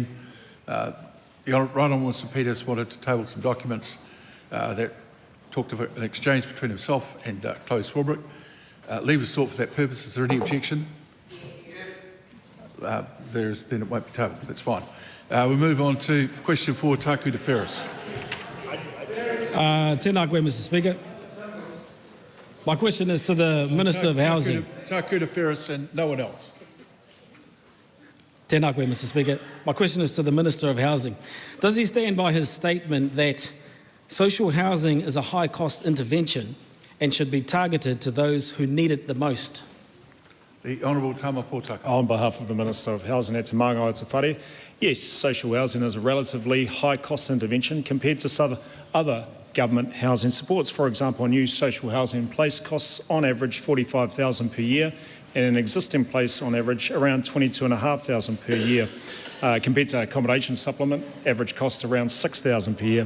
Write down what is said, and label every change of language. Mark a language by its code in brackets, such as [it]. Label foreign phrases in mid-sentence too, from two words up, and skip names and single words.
[en] The Right Honourable Winston Peters wanted to table some documents that talked of an exchange between himself and Chloe Swarbrick. Leave was sought for that purpose. Is there any objection? Yes. Then it won't be tabled. That's fine. We move on to question 4, Taku de Ferris. [mi] Tēnā koe, [en] Mr. Speaker. My question is to the Minister of Housing. Taku de Ferris and no one else. [mi] Tēnā koe, [en] Mr. Speaker. My question is to the Minister of Housing. Does he stand by his statement that social housing is a high-cost intervention and should be targeted to those who need it the most? The Honourable Tama Potaka. On behalf of the Minister of Housing, [mi] e te manga o te whare, [en] yes, social housing is a relatively high-cost intervention compared to other government housing supports. For example, a new social housing in place costs on average $45,000 per year, and an existing place on average around $22,500 per year. Compared to accommodation supplement, average cost around $6,000 per year.